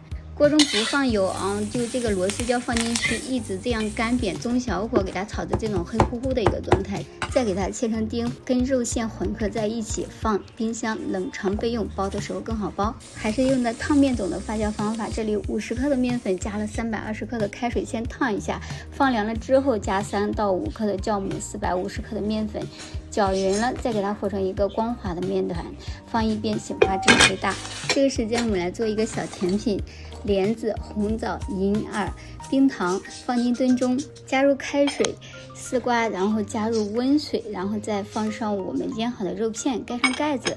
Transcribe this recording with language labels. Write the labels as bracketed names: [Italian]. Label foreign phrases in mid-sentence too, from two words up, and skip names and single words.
[Chinese] 鍋中不放油啊，就這個螺絲椒放進去，一直這樣乾煸，中小火給它炒的這種黑乎乎的一個狀態，再給它切成丁，跟肉餡混合在一起，放冰箱冷藏備用，包的時候更好包。還是用的燙面種的發酵方法，這裡50克的麵粉加了320克的開水，先燙一下，放涼了之後加3到5克的酵母，450克的麵粉，攪匀了，再給它和成一個光滑的麵團，放一邊醒發至最大。這個時間我們來做一個小甜品。蓮子、紅棗、銀耳、冰糖放進燉中，加入開水、絲瓜，然後加入溫水，然後再放上我們煎好的肉片，蓋上蓋子。